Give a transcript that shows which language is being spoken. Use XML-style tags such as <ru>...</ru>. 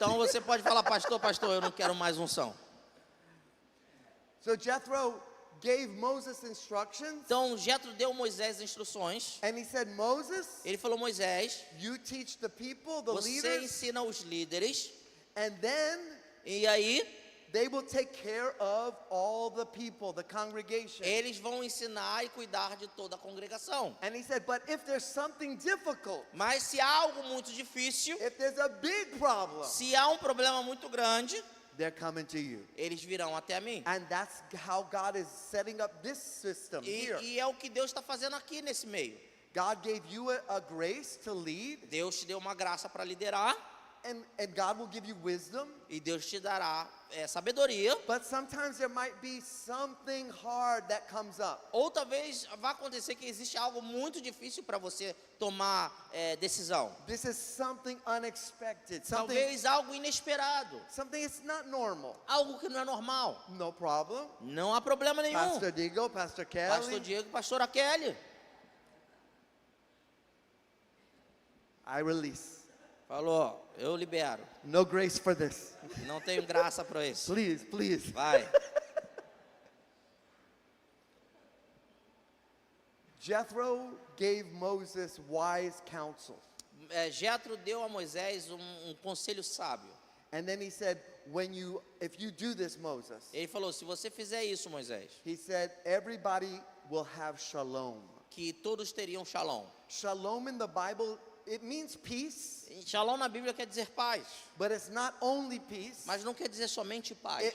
<pt>Então você pode falar, pastor, eu não quero mais unção.</pt> <en>So Jethro gave Moses instructions,</en> <pt>Então Jetro deu a Moisés instruções.</pt> <en>and he said, Moses,</en> <pt>Ele falou, Moisés,</pt> <en>you teach the people, the</en> <pt>você</pt> <en>leaders,</en> <pt>ensina os líderes,</pt> <en>and then</en> <pt>e aí</pt> <en>they will take care of all the people, the congregation.</en> <pt>eles vão ensinar e cuidar de toda a congregação.</pt> <en>And he said, but if there's something difficult,</en> <pt>Mas se há algo muito difícil,</pt> <en>if there's a big problem,</en> <pt>se há um problema muito grande,</pt> <en>they're coming to you.</en> <pt>eles virão até mim.</pt> <en>And that's how God is setting up this system here.</en> <pt>E é o que Deus está fazendo aqui nesse meio.</pt> <en>God gave you a grace to lead,</en> <pt>Deus te deu uma graça para liderar,</pt> <en>and God will give you wisdom.</en> <pt>e Deus te dará sabedoria.</pt> <en>But sometimes there might be something hard that comes up.</en> <pt>Ou talvez vá acontecer que existe algo muito difícil para você tomar decisão.</pt> <en>This is something unexpected,</en> <pt>Talvez algo inesperado,</pt> <en>something it's not normal.</en> <pt>algo que não é normal.</pt> <en>No problem.</en> <pt>Não há problema nenhum.</pt> <en>Pastor Diego, Pastor Kelly.</en> <pt>Pastor Diego e Pastora Kelly.</pt> <en>I release.</en> <pt>Falou, eu libero.</pt> <en>No grace for this.</en> <pt>Não tenho graça para isso.</pt> <en>Please.</en> <pt>Vai.</pt> <en>Jethro gave Moses wise counsel.</en> <pt>Jetro deu a Moisés um conselho sábio.</pt> <en>And then he said, if you do this, Moses,</en> <pt>Ele falou, se você fizer isso, Moisés,</pt> <en>he said, everybody will have shalom.</en> <pt>que todos teriam shalom.</pt> <en>Shalom in the Bible, it means peace,</en> <pt>E shalom na Bíblia quer dizer paz,</pt> <en>but it's not only peace,</en> <pt>mas não quer dizer somente paz.</pt>